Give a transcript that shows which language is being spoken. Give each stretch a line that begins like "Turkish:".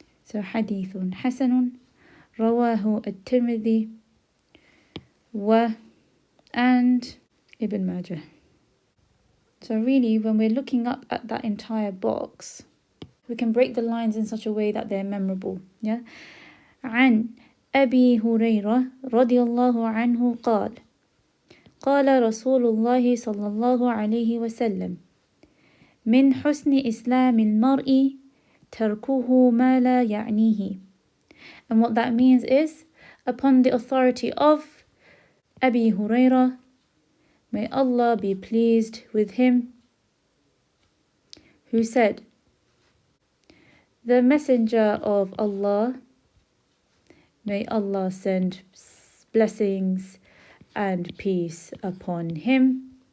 Arabic: So hadithun hasanun, rawahu at-Tirmidhi, wa,
English: and
Arabic: Ibn Majah.
English: So really, when we're looking up at that entire box, we can break the lines in such a way that they're memorable. Yeah.
Arabic: An Abi Hurairah radiyallahu anhu قال قال رسول الله صلى الله عليه وسلم من حسن إسلام المرء تركه ما لا يعنيه.
English: And what that means is, upon the authority of Abi Hurairah, may Allah be pleased with him, who said, the Messenger of Allah, may Allah send blessings and peace upon him,